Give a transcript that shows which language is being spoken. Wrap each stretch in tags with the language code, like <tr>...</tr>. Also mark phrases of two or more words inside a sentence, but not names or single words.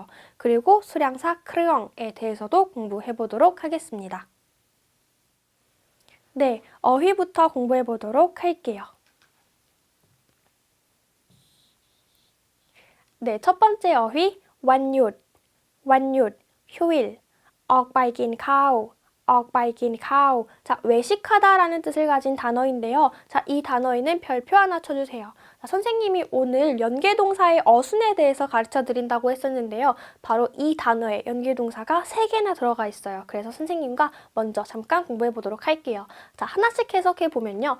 <ko>그리고 수량사 크르엉에 대해서도 공부해 보도록 하겠습니다. 네, 어휘부터 공부해 보도록 할게요. 네, 첫 번째 어휘, 완윷, 휴일,</ko> <th>ออกไปกินข้าว.</th> <ko>자, 외식하다라는 뜻을 가진 단어인데요. 자, 이 단어에는 별표 하나 쳐주세요. 자, 선생님이 오늘 연계동사의 어순에 대해서 가르쳐 드린다고 했었는데요. 바로 이 단어에 연계동사가 3개나 들어가 있어요. 그래서 선생님과 먼저 잠깐 공부해 보도록 할게요. 자, 하나씩 해석해 보면요.</ko>